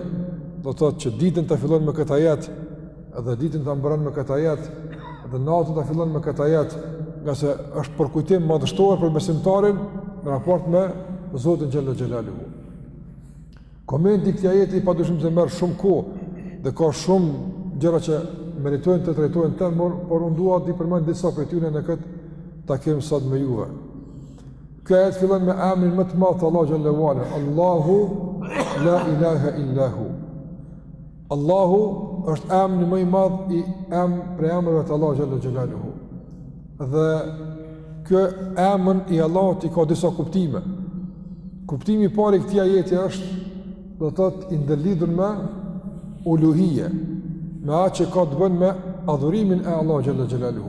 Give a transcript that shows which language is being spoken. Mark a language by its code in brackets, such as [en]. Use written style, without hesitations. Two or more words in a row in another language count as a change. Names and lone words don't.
[sq] Do të thotë që ditën ta fillon me këtë ajet, edhe ditën ta mbron me këtë ajet, dhe natën ta fillon me këtë ajet, nga se është përkujtim madhështor për besimtarin në raport me Zotin [ar] جل جلاله. [sq] Komenti i këtij ajeti padyshim se merr shumë kohë dhe ka shumë gjëra që meritojnë të trajtohen tërë, por unë dua të përmend disa prej tyre në këtë takim sot me juve. Ky ajet fillon me emrin më të madh të Allahu [ar] جل وعلا, الله لا إله إلا هو. [sq] Allahu është emri më i madh i prej emrave të Allahu [ar] جل جلاله. [sq] Dhe ky emër i Allahut i ka disa kuptime. Kuptimi i parë i këtij ajeti është, do të thotë, i ndërlidhur me uluhije, me atë që ka të bënë me adhurimin e Allahu [ar] جل جلاله.